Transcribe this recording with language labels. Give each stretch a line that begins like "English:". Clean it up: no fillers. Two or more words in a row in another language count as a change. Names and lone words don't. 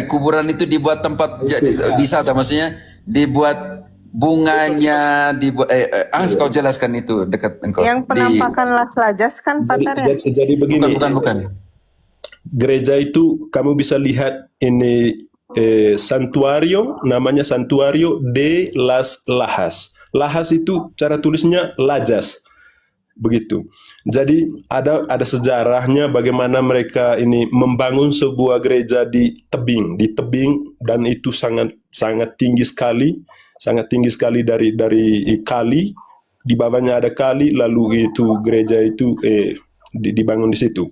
Indonesian: Kuburan itu dibuat tempat wisata, maksudnya dibuat bunganya, dibuat kau jelaskan itu dekat engkau. Yang penampakan Las Lajas kan, Pater ya? Jadi begini, Bukan. gereja itu kamu bisa lihat ini santuario, namanya Santuario de las Lajas. Lajas itu cara tulisnya Lajas. Begitu. Jadi ada sejarahnya bagaimana mereka ini membangun sebuah gereja di tebing dan itu sangat tinggi sekali dari kali, di bawahnya ada kali, lalu itu gereja itu dibangun di situ.